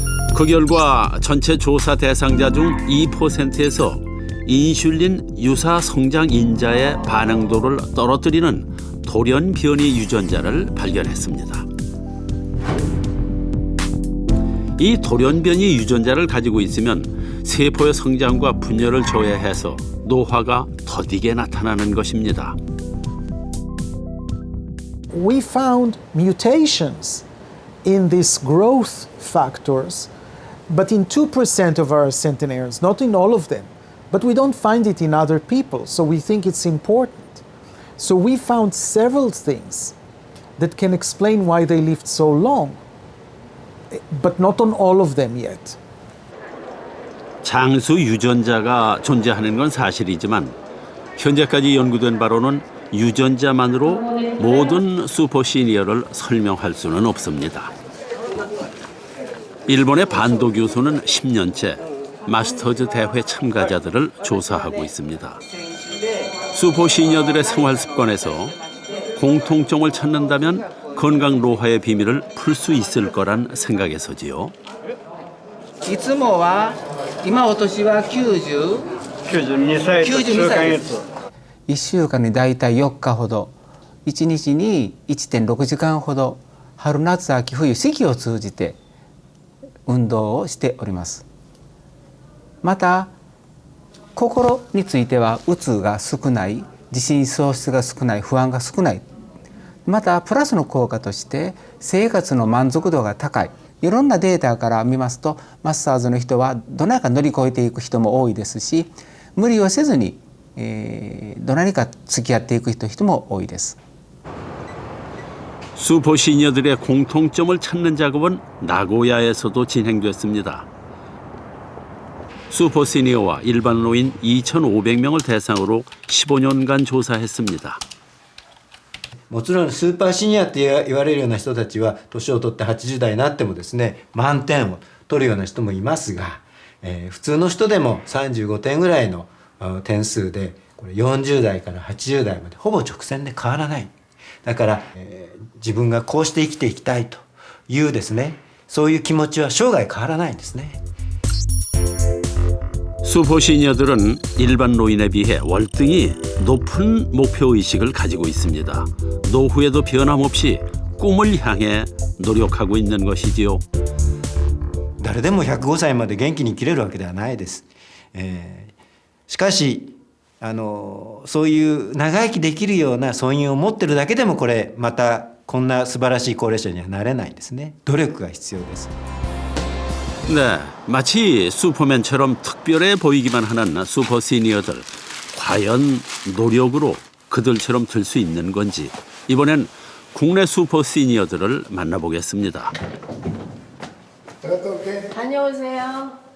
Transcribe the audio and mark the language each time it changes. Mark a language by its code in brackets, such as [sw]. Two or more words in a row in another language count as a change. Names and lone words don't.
[ko] 그 결과 전체 조사 대상자 중 2%에서 인슐린 유사 성장 인자의 반응도를 떨어뜨리는 돌연변이 유전자를 발견했습니다. 이 돌연변이 유전자를 가지고 있으면 세포의 성장과 분열을 저해해서 노화가 더디게 나타나는 것입니다. [en] We found mutations in these growth factors, but in 2% of our centenaries, not in all of them. But we don't find it in other people, so we think it's important. So we found several things that can explain why they lived so long, but not on all of them yet. [ko] 장수 유전자가 존재하는 건 사실이지만 현재까지 연구된 바로는 유전자만으로 모든 슈퍼시니어를 설명할 수는 없습니다. 일본의 반도 교수는 10년째 마스터즈 대회 참가자들을 조사하고 있습니다. 슈퍼시니어들의 생활 습관에서 공통점을 찾는다면 건강 노화의 비밀을 풀 수 있을 거란 생각에서지요. [ja] いつもは今お年は92歳です。1週間にだいたい4日ほど、1日に 1.6 時間ほど春夏秋冬四季を通じて運動をしております。また心についてはうつが少ない、自信喪失が少ない、不安が少ない。またプラスの効果として生活の満足度が高い。いろんなデータから見ますとマスターズの人はどなにか乗り越えていく人も多いですし、無理をせずに、どなにか付き合っていく人も多いです。 [ko] 슈퍼시니어들의 공통점을 찾는 작업은 나고야에서도 진행됐습니다. 슈퍼시니어와 일반 노인 2,500명을 대상으로 15년간 조사했습니다. [ja] もちろんスーパーシニアって言われるような人たちは年を取って80代になってもですね満点を取るような人もいますが、普通の人でも35点ぐらいの点数でこれ40代から80代までほぼ直線で変わらない。だから、自分がこうして生きていきたいというですねそういう気持ちは生涯変わらないんですね。 [ko] 슈퍼시니어들은 일반 노인에 비해 월등히 높은 목표의식을 가지고 있습니다. 노후에도 변함없이 꿈을 향해 노력하고 있는 것이지요. [ja] 誰でも105歳まで元気に生きれるわけではないです。しかしそういう長生きできるような尊厳を持ってるだけでもこれまたこんな素晴らしい高齢者にはなれないんですね。努力が必要です。 [ko] 네, 마치 슈퍼맨처럼 특별해 보이기만 하는 슈퍼시니어들. 과연 노력으로 그들처럼 될 수 있는 건지 이번엔 국내 슈퍼시니어들을 만나보겠습니다. 다녀오세요.